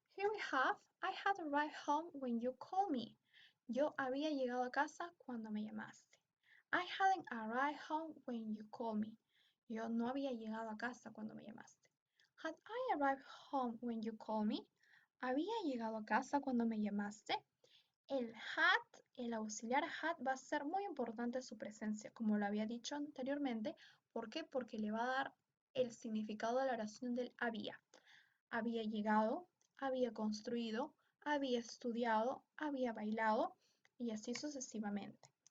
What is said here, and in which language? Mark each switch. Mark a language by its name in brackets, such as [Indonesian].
[English] Here we have, I had arrived home when you called me. [Spanish] Yo había llegado a casa cuando me llamaste. [English] I hadn't arrived home when you called me. [Spanish] Yo no había llegado a casa cuando me llamaste. [English] Had I arrived home when you called me? [Spanish] ¿Había llegado a casa cuando me llamaste? El had, el auxiliar had, va a ser muy importante su presencia, como lo había dicho anteriormente. ¿Por qué? Porque le va a dar el significado de la oración del había. Había llegado, había construido, había estudiado, había bailado y así sucesivamente.